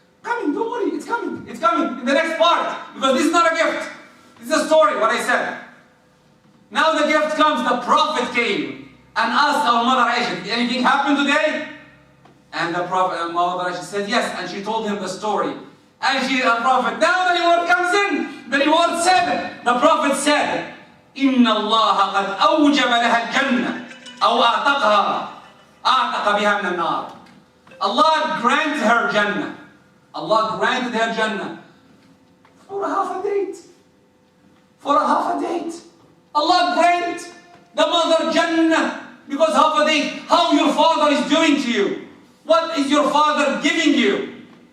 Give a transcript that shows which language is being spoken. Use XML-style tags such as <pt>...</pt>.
<en>Coming, don't worry, it's coming. It's coming in the next part. Because this is not a gift. This is a story, what I said. Now the gift comes, the Prophet came and asked our mother Aisha, did anything happen today? And the Prophet, mother Aisha said yes, and she told him the story. And the Prophet, now the reward comes in. The reward said, the Prophet said,</en> <ar>إِنَّ اللَّهَ قَدْ أَوْجَبَ لَهَا الْجَنَّةِ أَوْ أَعْتَقَ بِهَا مِنَ النَّارِ.</ar> <en>Allah granted her Jannah. Allah granted her Jannah for a half a date. For a half a date. Allah grant the mother Jannah because half a date. How your father is doing to you. What is your father giving you?</en>